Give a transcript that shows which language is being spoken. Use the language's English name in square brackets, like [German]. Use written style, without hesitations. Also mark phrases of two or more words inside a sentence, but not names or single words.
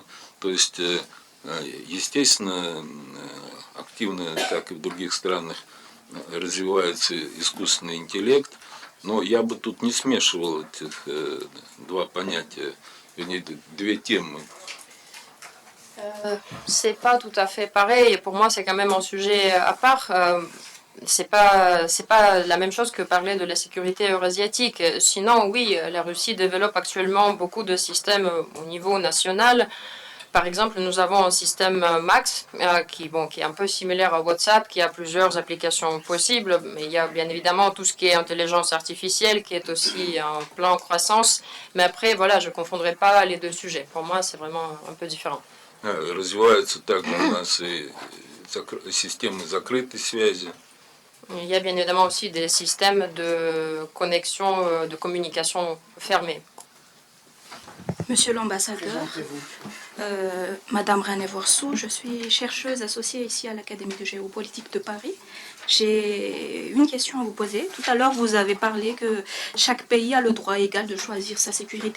[Russian] То есть, естественно, активно, как и в других странах, развивается искусственный интеллект, но я бы тут не смешивал этих два понятия, вернее, две темы. [French] C'est pas tout à fait pareil. Et pour moi, c'est quand même un sujet à part. C'est pas la même chose que parler de la sécurité eurasiatique. Sinon, oui, la Russie développe actuellement beaucoup de systèmes au niveau national. Par exemple, nous avons un système Max qui est un peu similaire à WhatsApp, qui a plusieurs applications possibles, mais il y a bien évidemment tout ce qui est intelligence artificielle qui est aussi en plein croissance. Mais après, voilà, je ne confondrai pas les deux sujets. Pour moi, c'est vraiment un peu différent. [Russian] Развиваются также у нас и системы закрытой связи. [French] Il y a bien évidemment aussi des systèmes de connexion, de communication fermés. Monsieur l'ambassadeur, Madame René Vorsou, je suis chercheuse associée ici à l'Académie de géopolitique de Paris. J'ai une question à vous poser. Tout à l'heure, vous avez parlé que chaque pays a le droit égal de choisir sa sécurité.